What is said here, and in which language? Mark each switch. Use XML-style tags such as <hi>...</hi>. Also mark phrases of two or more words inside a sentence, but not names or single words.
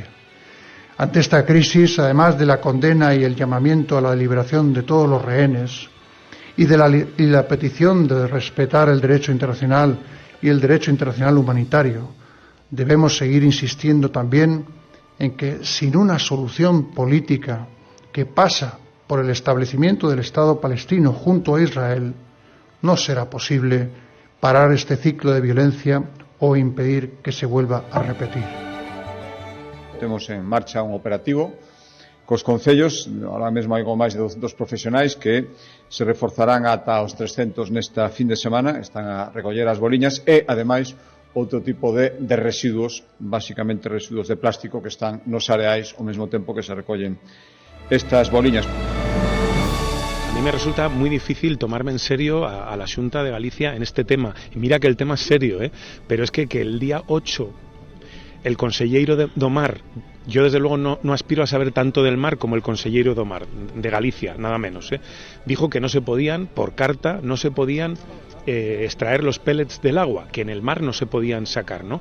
<es>Ante esta crisis, además de la condena y el llamamiento a la liberación de todos los rehenes y la petición de respetar el derecho internacional y el derecho internacional humanitario, debemos seguir insistiendo también en que sin una solución política que pasa por el establecimiento del Estado palestino junto a Israel, no será posible parar este ciclo de violencia o impedir que se vuelva a repetir.</es> <gl>Temos en marcha un operativo cos concellos, ahora mesmo hai máis de dos profesionais que se reforzarán ata os 300 nesta fin de semana, están a recoller as boliñas e, ademais, outro tipo de residuos, basicamente residuos de plástico que están nos areais ao mesmo tempo que se recollen estas boliñas.</gl> <es>A mí me resulta muy difícil tomarme en serio a la Xunta de Galicia en este tema. Y mira que el tema es serio, pero es que el día 8 el</es> <gl>conselleiro do Mar,</gl> <es>yo desde luego no aspiro a saber tanto del mar como el</es> <gl>conselleiro do Mar,</gl> <es>de Galicia, nada menos, dijo que no se podían, por carta, no se podían extraer los pellets del agua, que en el mar no se podían sacar, ¿no?</es>